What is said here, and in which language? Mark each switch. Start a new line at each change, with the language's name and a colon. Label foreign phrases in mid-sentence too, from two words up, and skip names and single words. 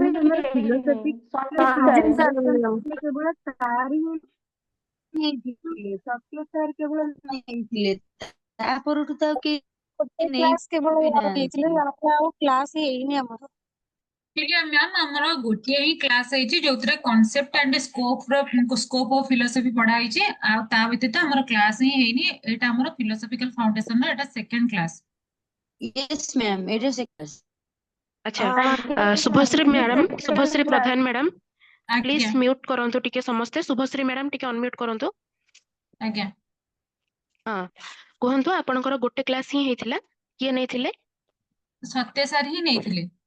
Odia: ଆମର ଫିଲୋସଫି କେବଳ ତାରି ନେଇଥିଲେ, ସତ୍ୟ ସାର୍ କେବଳ ନେଇଥିଲେ, ତାପରଠୁ ତ ଆଉ କେହି କ୍ଲାସ କେବଳ ନେଇ ହେଇଥିଲେ, ନାହାନ୍ତି। ଆଉ କ୍ଲାସ ହେଇନି ଆମର। ଆଜ୍ଞା ମ୍ୟାମ୍, ଆମର ଗୋଟିଏ ହିଁ କ୍ଲାସ ହେଇଛି ଯୋଉଥିରେ
English: concept and scope of philosophy
Odia: ପଢା ହେଇଛି, ଆଉ ତା ବ୍ୟତୀତ ଆମର କ୍ଲାସ ହିଁ ହେଇନି। ଏଇଟା ଆମର
English: philosophical foundation
Odia: ର ଏଟା ସେକେଣ୍ଡ କ୍ଲାସ।
English: yes ma'am,
Odia: ଏଟା ସେକେଣ୍ଡ। ଆଚ୍ଛା, ଶୁଭଶ୍ରୀ ମ୍ୟାଡାମ, ଶୁଭଶ୍ରୀ ପ୍ରଧାନ ମ୍ୟାଡାମ, ପ୍ଲିଜ ଆଜ୍ଞା ମ୍ୟୁଟ କରନ୍ତୁ ଟିକେ ସମସ୍ତେ। ଶୁଭଶ୍ରୀ ମ୍ୟାଡାମ ଟିକେ ଅନମ୍ୟୁଟ କରନ୍ତୁ। ଆଜ୍ଞା। ହଁ, କୁହନ୍ତୁ ଆପଣଙ୍କର ଗୋଟେ କ୍ଲାସ ହିଁ ହେଇଥିଲା, କିଏ ନେଇଥିଲେ? ସତ୍ୟ ସାର୍ ହିଁ ନେଇଥିଲେ।